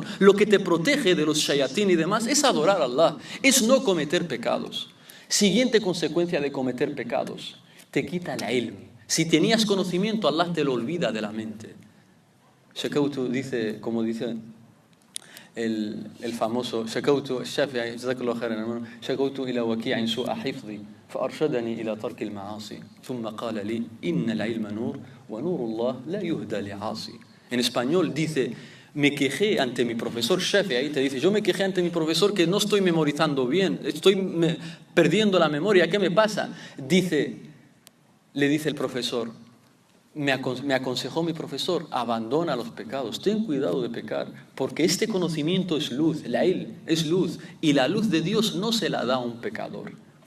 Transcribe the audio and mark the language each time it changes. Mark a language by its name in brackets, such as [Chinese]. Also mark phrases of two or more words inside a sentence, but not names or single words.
[Spanish] Lo que te protege de los shayatín y demás es adorar a Allah, es no cometer pecados. Siguiente consecuencia de cometer pecados, te quita la ilm. Si tenías conocimiento, Allah te lo olvida de la mente. [Arabic] Shakautu [Spanish] dice, como dice el famoso [Arabic] شكوت الشافعي, جزاك الله خيرا, hermano, شكوت إلى وكيع سوء حفظي فأرشدني إلى ترك المعاصي ثم قال لي إن العلم نور ونور الله لا يهدى لعاصي. [Spanish] En español dice, me quejé ante mi profesor Shafi'i, te dice, yo me quejé ante mi profesor que no estoy memorizando bien, estoy perdiendo la memoria, ¿qué me pasa? Le dice el profesor, me aconsejó mi profesor, abandona los pecados, ten cuidado de pecar, porque este conocimiento es luz, la ilm es luz, y la luz de Dios no se la da a un pecador.